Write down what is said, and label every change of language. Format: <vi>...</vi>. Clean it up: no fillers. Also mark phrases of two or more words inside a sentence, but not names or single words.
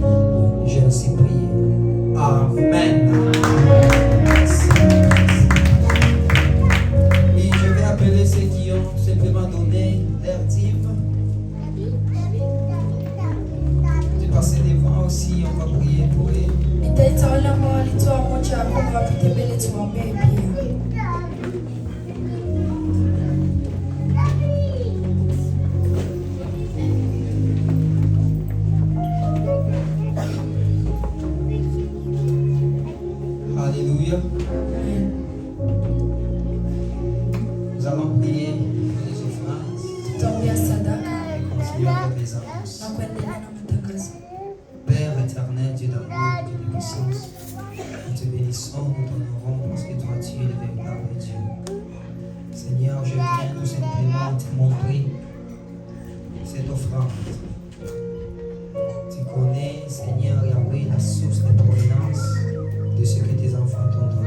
<fr>J'ai ainsi prié. Amen. Merci. Et je vais appeler ceux qui ont simplement donné leur dîme. De passer devant aussi, on va prier pour eux.</fr> <sw>Nitaita wale ambao walitoa moja ya kumi wapite mbele tuwaombee pia.</sw> <fr>Alléluia. Nous allons prier pour les offrandes</fr> <sw>Tutaombea sadaka</sw> <fr>et continuer avec les annonces.</fr> <sw>na kuendelea na matangazo.</sw> <fr>Père éternel, Dieu d'amour, Dieu de puissance, nous te bénissons, nous t'honorons parce que toi tu es le véritable Dieu. Seigneur, je viens tout simplement te montrer cette offrande. Tu connais, Seigneur Yahweh, la source de provenance de ce que tes enfants t'ont donné.</fr>